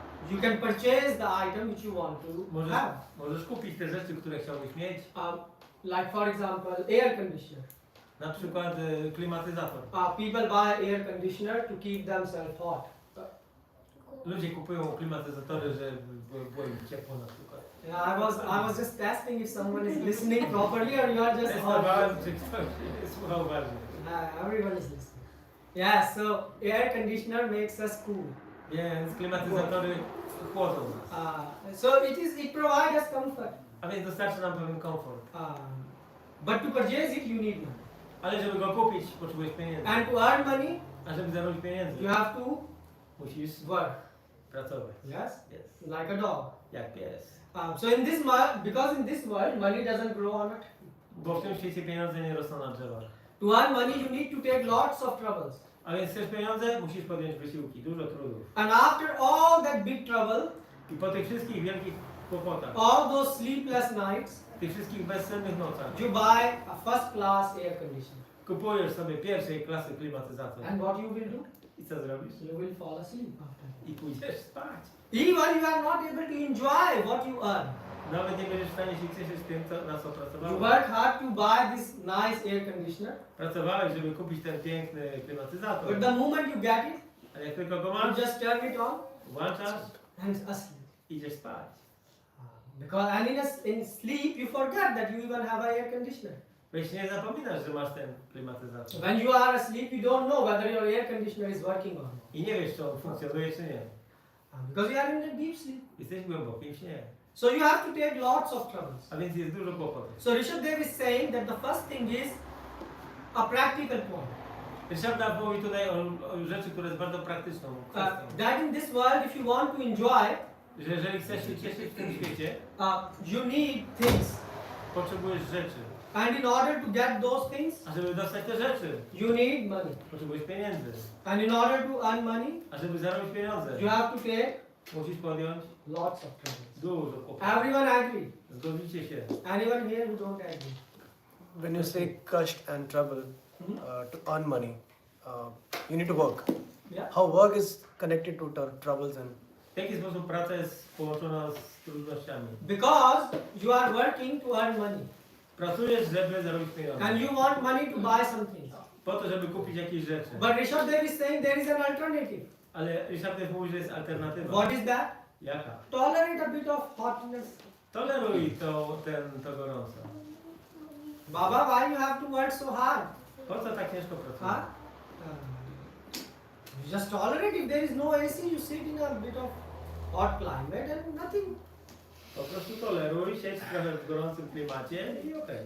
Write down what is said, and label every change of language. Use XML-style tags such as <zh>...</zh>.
<en>you can purchase the item which you want to have.</en> <pl>możesz kupić te rzeczy, które chciałbyś mieć.</pl> <en>Like for example, air conditioner.</en> <pl>Na przykład klimatyzator.</pl> <en>People buy air conditioner to keep themselves hot.</en> <pl>Ludzie kupują klimatyzatory, żeby było im ciepło na przykład.</pl> <en>Yeah, I was just testing if someone is listening properly or you are just</en> <pl>Testowałem, czy ktoś słuchał uważnie.</pl> <en>everyone is listening. Yeah, so air conditioner makes us cool.</en> <pl>Więc klimatyzatory chłodzą nas.</pl> <en>So it provides us comfort.</en> <pl>A więc dostarcza nam pewien komfort.</pl> <en>But to purchase it you need money.</en> <pl>Ale żeby go kupić, potrzebujesz pieniędzy.</pl> <en>And to earn money</en> <pl>A żeby zarobić pieniędzy,</pl> <en>you have to</en> <pl>musisz</pl> <en>work.</en> <pl>pracować.</pl> <en>Yes? Yes. Like a dog.</en> <pl>Jak pies.</pl> <en>So in this because in this world money doesn't grow on a tree.</en> <pl>Bo w tym świecie pieniądze nie rosną na drzewach.</pl> <en>To earn money you need to take lots of troubles.</en> <pl>A więc chcesz pieniądze, musisz podjąć wysiłki, dużo trudów.</pl> <en>And after all that big trouble,</en> <pl>I po tych wszystkich wielkich kłopotach,</pl> <en>all those sleepless nights,</en> <pl>tych wszystkich bezsennych nocach,</pl> <en>you buy a first class air conditioner.</en> <pl>kupujesz sobie pierwszej klasy klimatyzator.</pl> <en>And what you will do?</en> <pl>I co zrobisz?</pl> <en>You will fall asleep after.</en> <pl>I pójdziesz spać.</pl> <en>Even you are not able to enjoy what you earn.</en> <pl>Nawet nie będziesz w stanie się cieszyć tym, na co</pl> <en>You</en> <pl>pracowałeś.</pl> <en>work hard to buy this nice air conditioner,</en> <pl>Pracowałeś, żeby kupić ten piękny klimatyzator.</pl> <en>but the moment you get it,</en> <pl>A jak tylko go</pl> <en>you</en> <pl>masz,</pl> <en>just turn it on</en> <pl>włączasz,</pl> <en>and asleep.</en> <pl>idziesz spać.</pl> <en>And in sleep you forget that you even have an air conditioner.</en> <pl>Weź nie zapominasz, że masz ten klimatyzator.</pl> <en>When you are asleep, you don't know whether your air conditioner is working or not.</en> <pl>I nie wiesz, czy on funkcjonuje, czy nie.</pl> <en>Because you are in a deep sleep.</en> <pl>Jesteś w głębokim śnie.</pl> <en>So you have to take lots of troubles.</en> <pl>A więc jest dużo kłopotów.</pl> <en>So Rishabh Dev is saying that the first thing is a practical point.</en> <pl>Ryszarda mówi tutaj o rzeczy, które jest bardzo praktyczną kwestią.</pl> <en>That in this world, if you want to enjoy,</en> <pl>Że jeżeli chcesz się cieszyć w tym świecie,</pl> <en>you need things.</en> <pl>potrzebujesz rzeczy.</pl> <en>And in order to get those things,</en> <pl>A żeby dostać te rzeczy,</pl> <en>you need money.</en> <pl>potrzebujesz pieniędzy.</pl> <en>And in order to earn money,</en> <pl>A żeby zarobić pieniądze,</pl> <en>you have to take</en> <pl>musisz podjąć</pl> <en>lots of troubles.</en> <pl>dużo kłopotów.</pl> <en>Everyone agree.</en> <pl>Zgodzicie się.</pl> <en>Anyone here who don't agree? When you say kast and trouble to earn money, you need to work. Yeah. How work is connected to troubles and</en> <pl>W jaki sposób praca jest połączona z trudnościami?</pl> <en>Because you are working to earn money.</en> <pl>Pracujesz, żeby zarobić pieniądze.</pl> <en>And you want money to buy something.</en> <pl>Po to, żeby kupić jakieś rzeczy.</pl> <en>But Rishabh Dev is saying there is an alternative.</en> <pl>Ale Ryszard mówi, że jest alternatywa.</pl> <en>What is that?</en> <pl>Jaka?</pl> <en>Tolerate a bit of hotness.</en> <pl>Toleruj to gorąco.</pl> <en>Baba, why you have to work so hard?</en> <pl>Po co tak ciężko</pl> <en>Huh?</en> <pl>pracujesz?</pl> <en>You just tolerate. If there is no AC, you sit in a bit of hot climate and nothing.</en> <pl>Po prostu toleruj, siedź trochę w gorącym klimacie i okej.</pl>